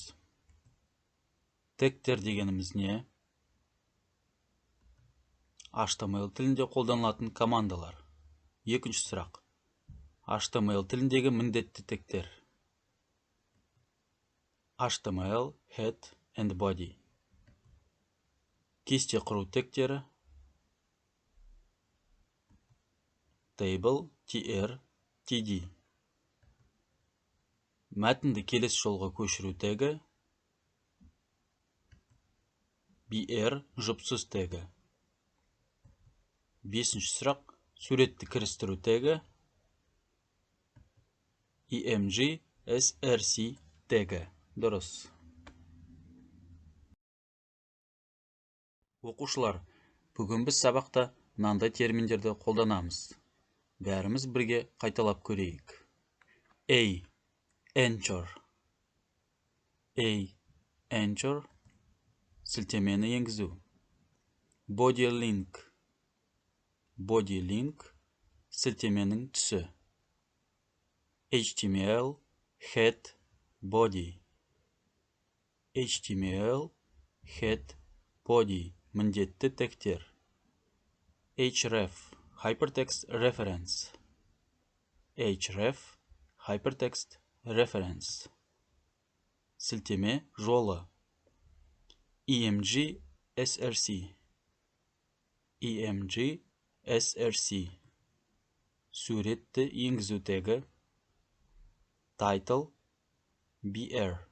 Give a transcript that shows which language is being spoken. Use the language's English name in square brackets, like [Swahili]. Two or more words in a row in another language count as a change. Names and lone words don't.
[Kazakh] Тегтер дегеніміз не? HTML тілінде қолданылатын командалар. Екінші сұрақ. HTML тіліндегі міндетті тегтер. [English] HTML, head and body. [Kazakh] Кесте құру тегтері. [English] Table, tr, td. [Kazakh] Мәтінді келесі жолға көшіру тегі. br, жұпсыз тегі. Бесінші сұрақ. Суретті кірістіру тегі. [English] img, src [Kazakh] тегі. Дұрыс. Оқушылар, бүгін біз сабақта мынандай терминдерді қолданамыз. Бәріміз бірге қайталап көрейік. [English] Anchor. Anchor. [Kazakh] Сілтемені енгізу. [English] Body link. [Kazakh] Сілтеменің түсі. [English] HTML, head, body. HTML, head, body. [Kazakh] Міндетті тегтер. [English] href, hypertext reference. Hypertext reference. [Kazakh] Сілтеме жолы. [English] img, src. [Kazakh] Суретті енгізу тегі. [English] Title, br.